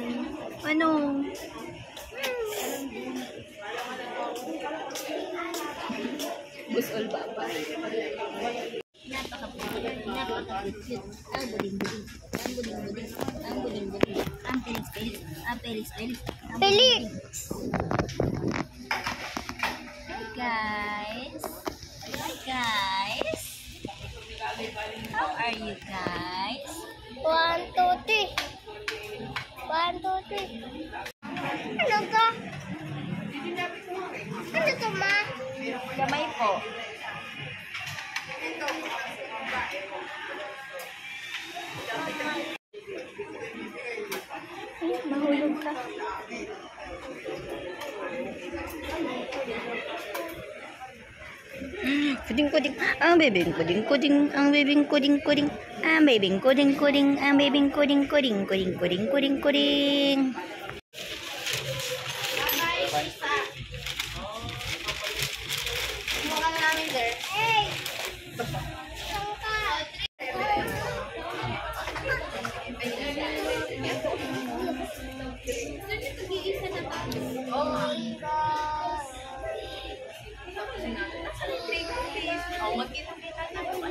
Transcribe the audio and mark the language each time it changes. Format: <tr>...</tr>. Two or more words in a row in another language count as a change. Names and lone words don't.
<tl>Ano? Bus all baba. Napaka-cute. Ang buling-buling. Ang buling-buling. Ang buling-buling. Ang pelis-pelis. Ang pelis-pelis. Felix!</tl> <en>Hi guys. Hi guys. How are you guys?</en> <tl>1, 2, 3. 1, 2, 3. Ano ka? Ano to, Ma? Gamay po. Ay, mahulog ka. Kuding-kuding, ang bebing kuding-kuding, ang bebing kuding-kuding, ang bebing kuding-kuding, ang bebing kuding-kuding, kuding-kuding, kuding-kuding. there. Hey! Saan ka?</tl> <en>Oh my God!</en> <tl>Oh, magkita-kita na.</tl>